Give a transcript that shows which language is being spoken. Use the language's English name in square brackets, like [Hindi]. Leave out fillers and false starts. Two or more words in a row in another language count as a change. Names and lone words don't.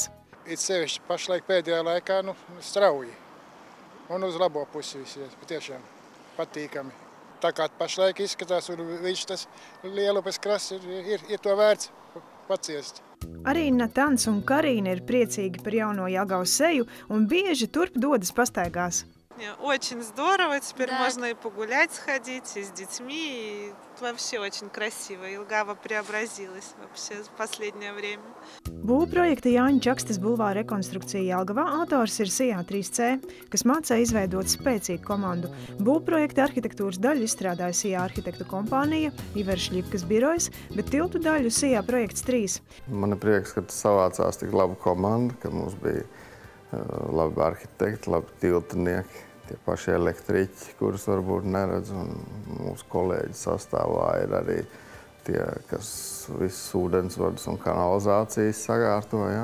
[Latvian] It sevišķi pašlaik pēdējā laikā strauji un uz labo pusi visies, patiešām patīkami. Tā kā pašlaik izskatās un viņš tas Lielupes krasts ir to vērts paciest. Arī Natans un Karīna ir priecīgi par jauno Jelgavas seju un bieži turp dodas pastaigās. [Russian] Очень здорово, теперь можно и погулять сходить, и с детьми, и вообще очень красиво. Jelgava преобразилась вообще в последнее время. [Latvian] Būvprojekta Jāņa Čakstes bulvāra rekonstrukcija Jelgavā autors ir SIA 3C, kas mācīja izveidot spēcīgu komandu. Būvprojekta arhitektūras daļu izstrādāja SIA arhitektu kompānija, Ivers Šļipkas birojas, bet tiltu daļu SIA projekts 3. Man ir prieks, ka savācās tik laba komanda, ka mums bija labi arhitekti, labi tiltnieki, tie paši elektriķi, kurus varbūt neredz, un mūsu kolēģi sastāvā ir arī tie, kas visas ūdensvadus un kanalizācijas sakārtoja.